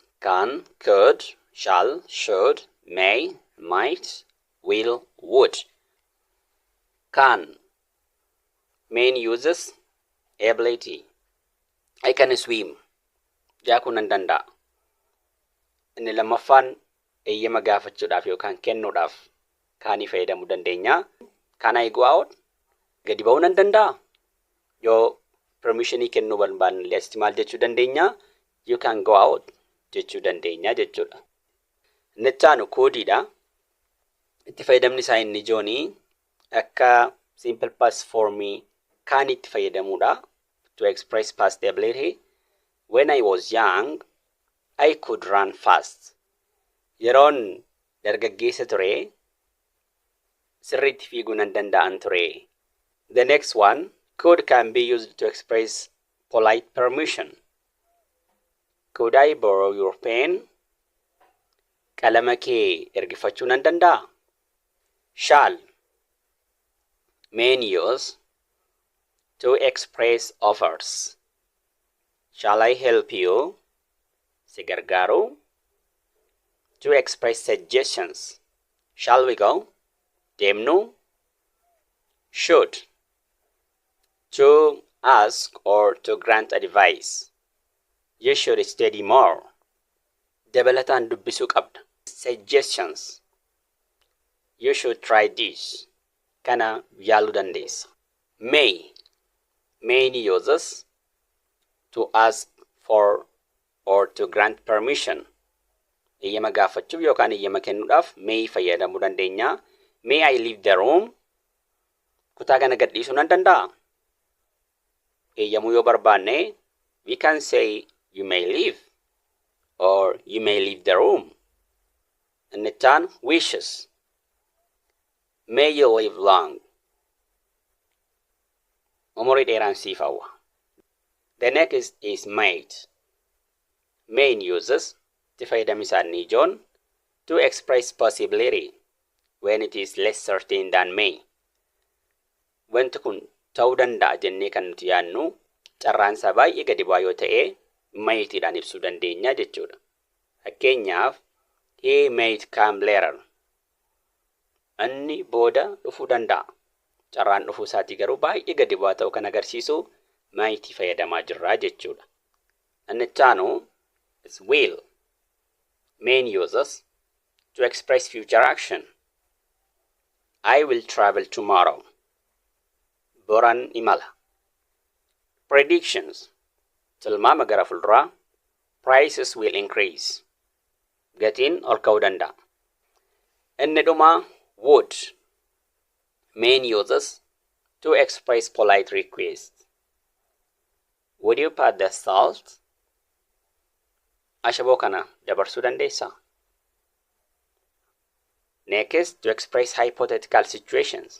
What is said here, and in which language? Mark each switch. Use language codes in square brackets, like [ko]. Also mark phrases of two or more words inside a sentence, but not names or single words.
[en] can, could, shall, should, may, might, will, would. Can. Main uses ability. I can swim. [om] Jaaku nan danda'a. Inni lammaffaan eeyyama gaafachuudhaaf yookaan kennuudhaaf kaanii fayyadamuu dandeenya. [en] Can I go out? [om] Gadi ba'uu nan danda'a. Yoo permissionii kennuu barbaanne asitti maal jechuu dandeenya? [en] You can go out [om] jechuu dandeenya jechuudha. Inni itti aanu koodiidha. Itti fayyadamni isaa inni ijoonii akka [en] simple past [om] formii kan itti fayyadamuudha [en] to express past ability. When I was young, I could run fast. [om] Yeroon dargaggeessa ture, sirriitti fiiguu nan danda'an ture. [en] The next one, could can be used to express polite permission. Could I borrow your pen? [om] Qalama kee ergifachuu nan danda'a. [en] Shall. Main use to express offers. Shall I help you? [om] Si gargaaru. [en] To express suggestions. Shall we go? Deemnu. Should. To ask or to grant advice. You should study more. [om] Dabalataan dubbisuu qabda. [en] Suggestions. You should try this. [om] Kana yaaluu dandeessa. [en] May. Main uses to ask for or to grant permission. [om] Eeyyama gaafachuuf yookaan eeyyama kennuudhaaf may fayyadamuu dandeenya. [en] May I leave the room? [om] Kutaa kana gadhiisuu nan danda'a. Eeyyamuu yoo barbaanne [en] we can say you may leave or you may leave the room. [om] Inni itti aanu [en] wishes. May you live long. [om] Umurii dheeraan siif hawwa. [en] The next is might. Main uses [om] itti fayyadamni isaa inni ijoon [en] to express possibility when it is less certain than may. [om] Wanti kun ta'uu danda'a jennee kan nuti yaannu carraan isaa baay'ee gadi bu'aa yoo ta'e maytiidhaan ibsuu dandeenya jechuudha. [en] Fakkeenyaaf he might come later. [om] Inni booda dhufuu danda'a. Carraan dhufuu isaatii garuu baay'ee gadi bu'aa ta'uu kan agarsiisu might fayyadamaa jirra jechuudha. Inni itti aanu [en] is will. Main uses to express future action. I will travel tomorrow. [om] Boran imala. Predictions. Tilmaama gara fuulduraa. [en] Prices will increase. [om] Gatiin ol ka'uu danda'a. Inni dhumaa would. [en] Main uses to express polite requests. Would you put the salt? [om] Ashaboo kana dabarsuu dandeessaa. [en] Next, to express hypothetical situations.